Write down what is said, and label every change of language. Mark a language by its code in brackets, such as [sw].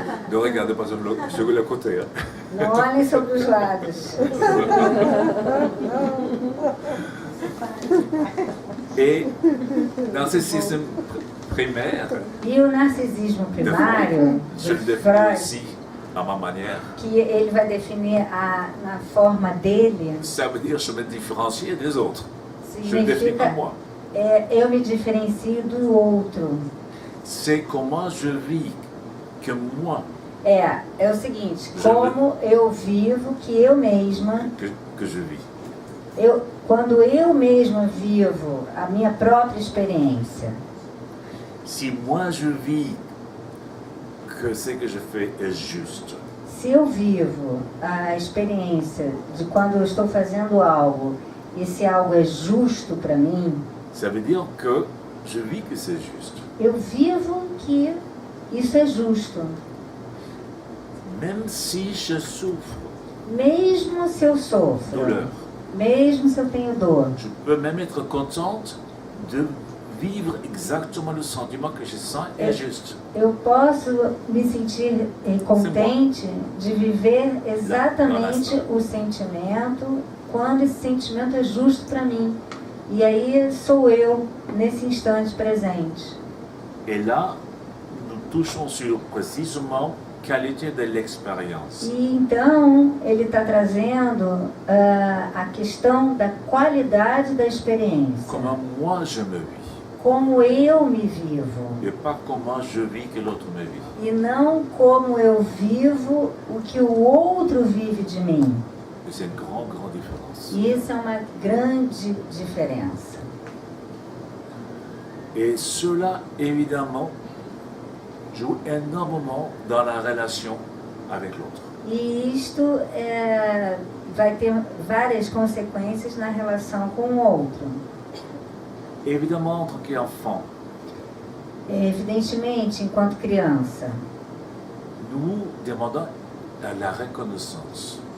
[fr] Ne regardez pas sur le côté. Hein. [pt] Não olhem sobre os lados. [fr] Et narcissisme primaire, [pt] E o narcisismo primário, [fr] je le [pt] de [fr] définis [pt] Freud, [fr] aussi à ma manière. [pt] que ele vai definir na forma dele, [fr] Ça veut dire je me différencie des autres. Je le définis pas moi. [pt] eu me diferencio do outro. [fr] C'est comment je vis que moi, [pt] É o seguinte, como eu vivo que eu mesma, [fr] que je vis. [pt] quando eu mesma vivo a minha própria experiência. [fr] Si moi je vis que ce que je fais est juste, [pt] Se eu vivo a experiência de quando eu estou fazendo algo, e esse algo é justo para mim, [fr] ça veut dire que je vis que c'est juste. [pt] eu vivo que isso é justo. [fr] Même si je souffre [pt] Mesmo se eu sofro, [fr] douleur, [pt] mesmo se eu tenho dor, [fr] je peux même être contente de vivre exactement le sentiment que je sens est juste. [pt] eu posso me sentir contente de viver exatamente o sentimento quando esse sentimento é justo para mim. E aí sou eu nesse instante presente. [fr] Et là, nous touchons sur précisément qualité de l'expérience. [pt] E então ele está trazendo a questão da qualidade da experiência. [fr] Comment moi je me vis. [pt] como eu me vivo. [fr] et pas comment je vis que l'autre me vit. [pt] E não como eu vivo o que o outro vive de mim. [fr] Et c'est une grande différence. [pt] E isso é uma grande diferença. [fr] Et cela, évidemment, joue énormément dans la relation avec l'autre. [pt] E isto vai ter várias consequências na relação com o outro. [fr] Évidemment, en tant qu'enfant, [pt] Evidentemente, enquanto criança, [fr] nous demandons la reconnaissance.